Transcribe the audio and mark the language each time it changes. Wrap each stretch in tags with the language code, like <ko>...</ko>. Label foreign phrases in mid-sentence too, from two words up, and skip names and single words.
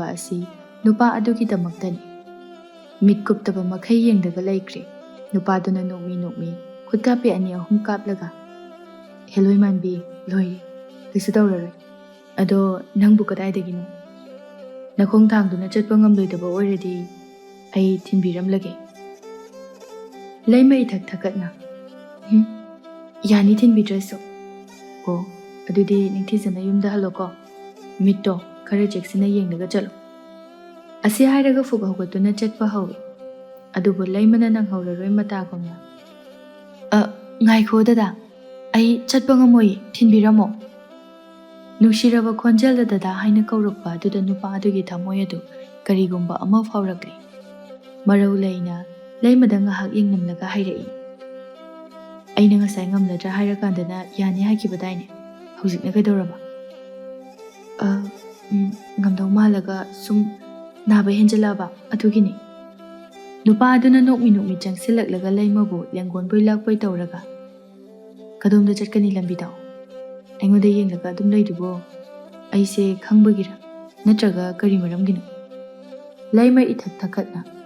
<mni>असि नुपा अदुगी दमक्तनी मिटकुप्तबा मखै येंगदगा लेख्रे नुपादुना नोकमी खुदकापे अनि अहुम कापलगा हेलोइ मानबी लोइ किसु तौररोइ अदो नंगबु कदाइदगिनो नखोंग थांदुना चटपा ngamloidaba oiradi ai thinbiramlage leimai thak thakatna yani thinbidrasu o adudi ningthijana yumda haloko mitto khare jeksina yengdaga chalo asi hairaga fuga hogatuna chatpa hawi adubu leimana nang hauraroi mata komna ngai kho dada ai chatpa ngamoi thinbiramo नुशीरबा खोंजल ददा हाइना कौरक्पा अदुदा नुपा अदुगी थमोय अदु करिगुंबा अमा फावरक्ली मरौ लेना लेमदा ngahak yengnamlaga hairei aina ngasai ngamladra hairakandana yani hakibadaine hojikna kaidoraba ngamdau malaga sum naba henjalaba adugini nupa aduna nokmi changsilaklaga leimabu lengon boi lakpai tawraga kadumda chatkani lambi daw aingoda yengaga adum leidubo aise khangbagira natraga kari maramgino laima ithak thakatna</mni>